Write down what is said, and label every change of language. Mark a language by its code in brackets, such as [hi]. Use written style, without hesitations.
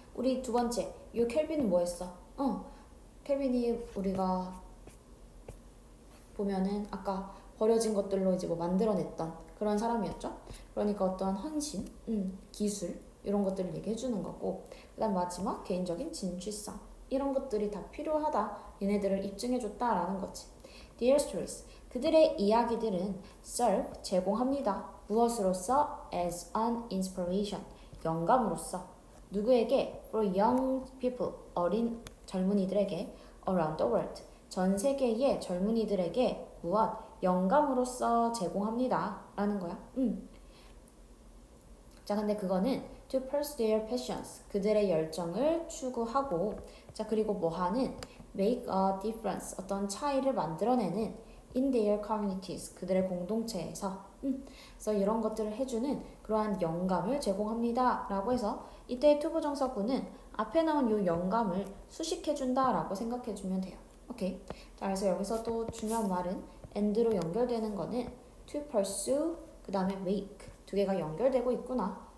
[ko] 우리 두 번째, 요 켈빈은 뭐 했어? 켈빈이 우리가 보면은 아까 버려진 것들로 이제 뭐 만들어냈던 그런 사람이었죠. 그러니까 어떠한 헌신, 기술, 이런 것들을 얘기해 주는 거고, 그 다음 마지막 개인적인 진취성, 이런 것들이 다 필요하다, 얘네들을 입증해 줬다라는 거지. [en] Their stories, [ko] 그들의 이야기들은 serve, 제공합니다. 무엇으로서? [en] As an inspiration, 영감으로서. [ko] 누구에게? [en] For young people, 어린 젊은이들에게. Around the world, [ko] 전 세계의 젊은이들에게 무엇? 영감으로서 제공합니다 라는 거야. 자, 근데 그거는 [en] to pursue their passions, [ko] 그들의 열정을 추구하고, 자, 그리고 뭐 하는? [en] make a difference, [ko] 어떤 차이를 만들어내는 [en] in their communities, [ko] 그들의 공동체에서. 그래서 이런 것들을 해주는 그러한 영감을 제공합니다 라고 해서 이때의 투부정사구는 앞에 나온 이 영감을 수식해준다 라고 생각해주면 돼요. 오케이. 자, 그래서 여기서 또 중요한 말은 and로 연결되는 거는 to pursue 그 다음에 make 두 개가 연결되고 있구나.